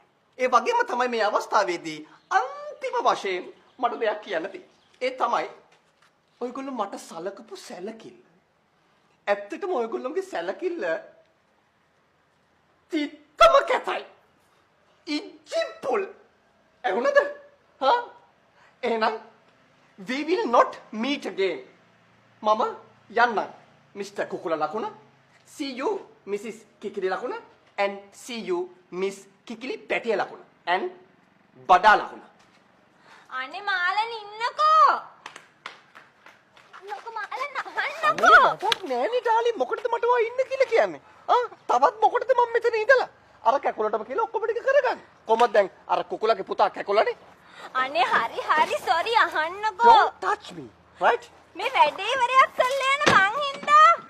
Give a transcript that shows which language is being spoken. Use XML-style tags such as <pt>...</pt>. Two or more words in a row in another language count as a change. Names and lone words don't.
<si>ඒ වගේම තමයි මේ අවස්ථාවේදී අන්තිම වශයෙන් මට දෙයක් කියන්න තියෙන්නේ. ඒ තමයි ඔයගොල්ලෝ මට සලකපු සැලකිල්ල. ඇත්තටම ඔයගොල්ලෝගේ සැලකිල්ල තිත්තම කැතයි. ඉජ්ජිප්පුල්. එහුණද? හා?</si> <en>එහෙනම් we will not meet again.</en> <si>මම යන්නම්. Mr. කුකුල ලකුණ.</si> <en>See you Mrs.</en> <si>කිකිලි ලකුණ</si> <en>and see you Miss</en> <si>කිකිලි පැටිය ලකුණ and බඩා ලකුණ. අනේ මාලන් ඉන්නකෝ. ලොකු මාලන් අහන්නකෝ. මොකක් නෑනේ ඩාලි මොකටද මට ඔය ඉන්න කියලා කියන්නේ? තවත් මොකටද මම මෙතන ඉඳලා? අර කැකුලටම කියලා ඔක්කොම ටික කරගන්න. කොහමද දැන් අර කුකුලගේ පුතා කැකුලනේ? අනේ හරි සෝරි අහන්නකෝ.</si> <en>Don't touch me, right?</en> <si>මේ වැඩේ ඉවරයක් කරලා යන මං හින්දා</si>